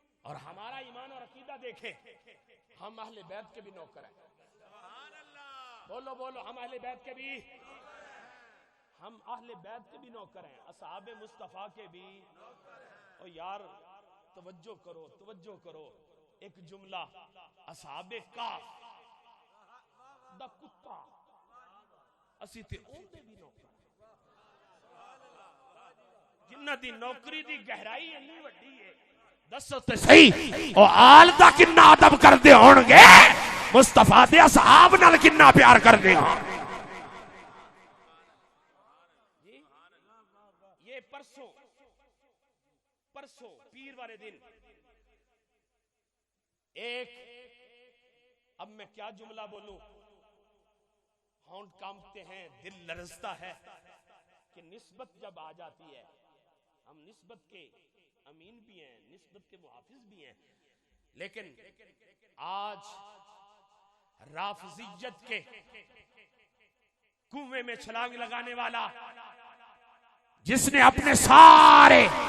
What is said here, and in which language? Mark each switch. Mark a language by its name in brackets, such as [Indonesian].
[Urdu] اور ہمارا ایمان اور عقیدہ دیکھیں، ہم اہل بیت کے بھی نوکر ہیں. بولو بولو، ہم اہل بیت کے بھی، ہم اہل بیت کے بھی نوکر ہیں، اصحاب مصطفیٰ کے بھی. اور یار توجہ کرو، توجہ کرو. [Punjabi] ایک جملہ اصحاب کاف دا کتا اسی تے اون دے بھی نوکر جنہ دی نوکری دی گہرائی اتنی وڈی ہے. دسو تے صحیح او آل دا کنا ادب کردے ہون گے، مصطفیٰ دے اصحاب نال کنا پیار کردے ہون. [Urdu] یہ پرسوں پیر والے دن ایک، اب میں کیا جملہ بولوں، ہونٹ کانپتے ہیں، دل لرزتا ہے کہ نسبت جب آ جاتی ہے، ہم نسبت کے امین بھی ہیں، نسبت کے محافظ بھی ہیں، لیکن آج رافضیت کے کنویں میں چھلانگ لگانے والا جس نے اپنے سارے